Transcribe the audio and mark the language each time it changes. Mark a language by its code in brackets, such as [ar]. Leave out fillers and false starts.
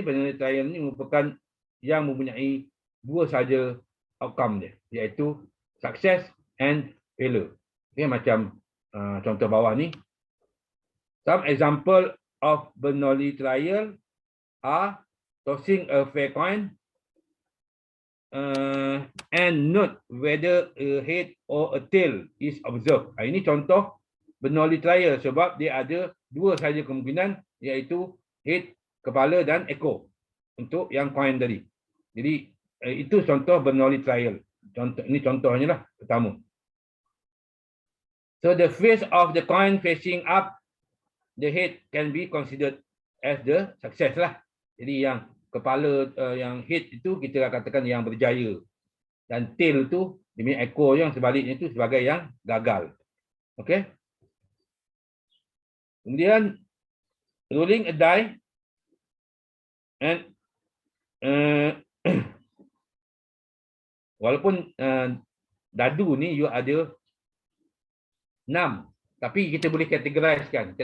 [ms] Bernoulli trial ni merupakan yang mempunyai dua sahaja outcome dia, iaitu [en] success and failure. [ms] Okay, macam contoh bawah ni. [en] Some example of Bernoulli trial are tossing a fair coin and note whether a head or a tail is observed. [ms] Ini contoh Bernoulli trial sebab dia ada dua sahaja kemungkinan, iaitu head, kepala, dan ekor untuk yang coin tadi. Jadi itu contoh Bernoulli trial. Ini contohnya lah pertama. [en] So the face of the coin facing up, the head can be considered as the success lah. [ms] Jadi yang kepala, yang head itu kita katakan yang berjaya, dan tail tu, demi ekor yang sebaliknya itu sebagai yang gagal. Okay. Kemudian [en] rolling a die and [ms] walaupun dadu ni you ada 6, tapi kita boleh categorizekan.